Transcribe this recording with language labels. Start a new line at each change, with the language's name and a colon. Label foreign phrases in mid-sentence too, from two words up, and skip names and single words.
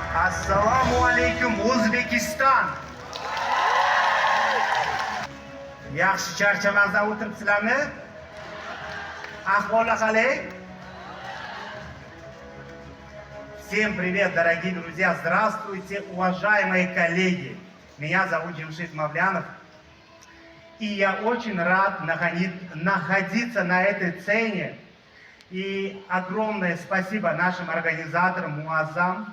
Arabic: السلام عليكم, O'zbekiston.
Uzbek: Yaxshi charchamasdan o'tiribsizlarmi? Ahvoli qalay?
Russian: Всем привет, дорогие друзья! Здравствуйте, уважаемые коллеги! Меня зовут Джемшит Мавлянов. И я очень рад находиться на этой сцене. И огромное спасибо нашим организаторам, Муаззам.